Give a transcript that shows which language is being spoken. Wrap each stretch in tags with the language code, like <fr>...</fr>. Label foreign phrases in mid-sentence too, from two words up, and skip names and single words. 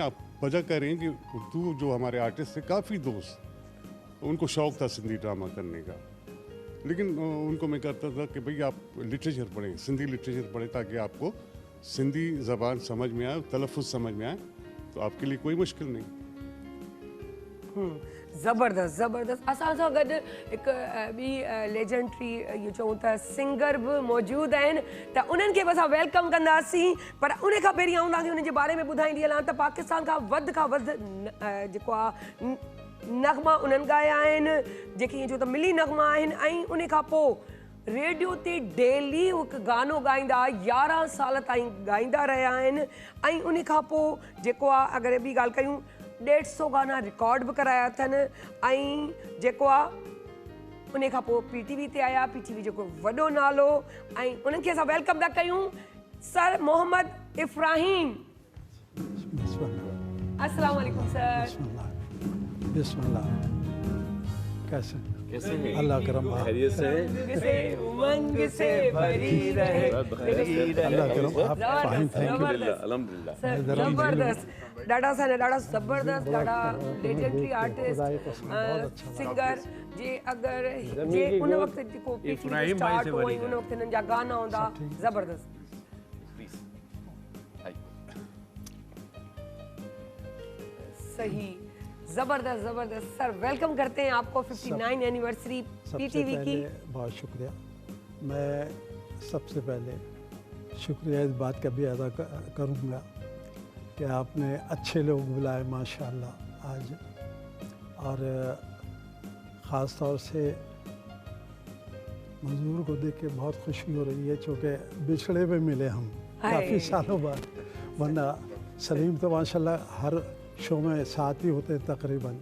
<hi>आप वजह कह रहे हैं कि उर्दू जो हमारे आर्टिस्ट थे काफ़ी दोस्त, तो उनको शौक़ था सिंधी ड्रामा करने का, लेकिन उनको मैं कहता था कि भाई आप लिटरेचर पढ़ें, सिंधी लिटरेचर पढ़ें, ताकि आपको सिंधी ज़बान समझ में आए, तलफ़ुज़ समझ में आए, तो आपके लिए कोई मुश्किल नहीं। ज़बरदस्त ज़बरदस्त।</hi> <sd>असां सां गॾु हिकु ॿी लेजेंडरी इहो चऊं त सिंगर बि मौजूदु आहिनि, त उन्हनि खे बि असां वेलकम कंदासीं। पर उन खां पहिरीं आऊं तव्हांखे उन्हनि जे बारे में ॿुधाईंदी हलां त पाकिस्तान खां वधि जेको आहे नग़मा उन्हनि ॻाया आहिनि, जेके ईअं चओ त मिली नग़मा आहिनि। ऐं उन खां पोइ रेडियो ते डेली हिकु गानो ॻाईंदा, 11 साल ताईं ॻाईंदा रहिया आहिनि। ऐं उन खां पोइ जेको आहे अगरि ॿी ॻाल्हि कयूं, 150 गाना रिकॉर्ड बि कराया अथनि। ऐं जेको आहे उन खां पोइ PTV ते आया, PTV जेको वॾो नालो। ऐं उन्हनि खे असां वेलकम था कयूं, सर मोहम्मद इफ्राहीम।</sd> <ar>السلام عليكم सर।</ar> <hi>बिस्मिल्लाह। कैसे हैं? अल्लाह करम खैरियत से हैं? उमंग से भरी रहे। अल्लाह करम आप फाइन।</hi> <en>thank you.</en> <hi>अल्हम्दुलिल्लाह।</hi> <sd>ज़बरदस्त, ॾाढा सारा ॾाढा ज़बरदस्त, ॾाढा</sd> <en>legendary artist singer</en> <sd>जे अगरि जे उन वक़्तु जेको इफ्राहीम भाई स्टार्ट से हुई, वरी उन वक़्तु हिननि जा गाना हूंदा ज़बरदस्त।</sd> <en>please hi</en> <sd>सही, ज़बरदस्त ज़बरदस्त।</sd> <hi>सर वेलकम करते हैं आपको 59 एनिवर्सरी PTV की। बहुत शुक्रिया। मैं सबसे पहले शुक्रिया इस बात का भी अदा करूँगा कि आपने अच्छे लोग बुलाए माशाल्लाह आज, और ख़ास तौर से मंजूर को देख के बहुत खुशी हो रही है, चूँकि बिछड़े में मिले हम काफ़ी सालों बाद, वरना सलीम तो माशाल्लाह हर शो में साथ ही होते हैं तकरीबन।</hi>